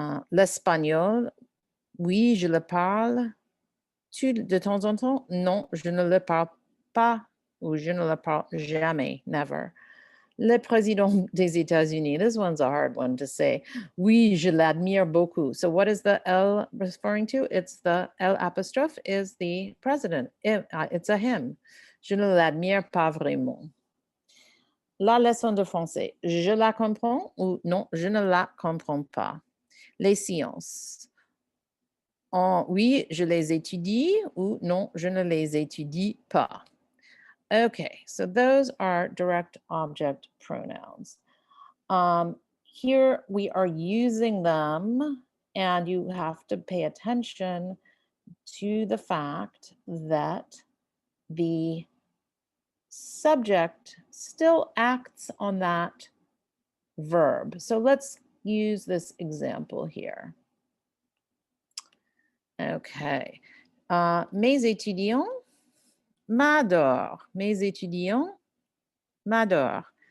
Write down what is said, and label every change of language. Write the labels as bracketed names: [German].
[French] L'espagnol, oui, je le parle. De temps en temps, non, je ne le parle pas ou je ne le parle jamais, never. Le président des États-Unis, [English] this one's a hard one to say. [French] Oui, je l'admire beaucoup. [English] So what is the L referring to? It's the L apostrophe is the president. It's a him. [French] Je ne l'admire pas vraiment. La leçon de français, je la comprends ou non, je ne la comprends pas. Les sciences. Oui, je les étudie ou non, je ne les étudie pas. [English] Okay, so those are direct object pronouns. here we are using them, and you have to pay attention to the fact that the subject still acts on that verb. So let's use this example here. Okay. [French] Mes étudiants m'adorent. Mes étudiants m'adorent.